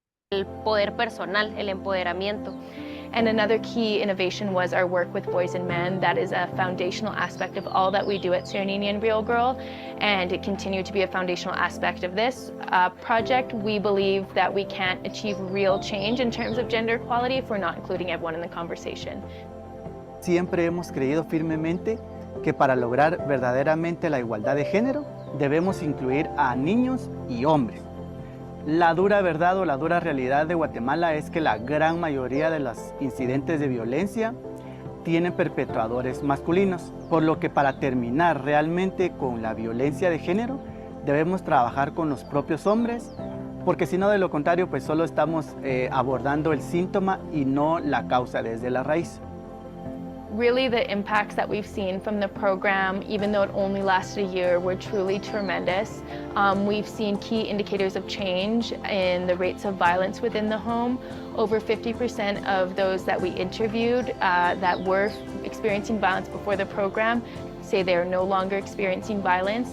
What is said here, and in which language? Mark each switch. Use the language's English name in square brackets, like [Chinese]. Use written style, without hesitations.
[Spanish] El poder personal, el empoderamiento. [English] And another key innovation was our work with boys and men. That is a foundational aspect of all that we do at Serenini and Real Girl, and it continued to be a foundational aspect of this project. We believe that we can't achieve real change in terms of gender equality if we're not including everyone in the conversation. [Spanish] Siempre hemos creído firmemente que para lograr verdaderamente la igualdad de género debemos incluir a niños y hombres. La dura verdad o la dura realidad de Guatemala es que la gran mayoría de los incidentes de violencia tienen perpetuadores masculinos, por lo que para terminar realmente con la violencia de género debemos trabajar con los propios hombres, porque si no, de lo contrario, pues solo estamos abordando el síntoma y no la causa desde la raíz. [English] Really, the impacts that we've seen from the program, even though it only lasted a year, were truly tremendous. We've seen key indicators of change in the rates of violence within the home. Over 50% of those that we interviewed that were experiencing violence before the program say they are no longer experiencing violence.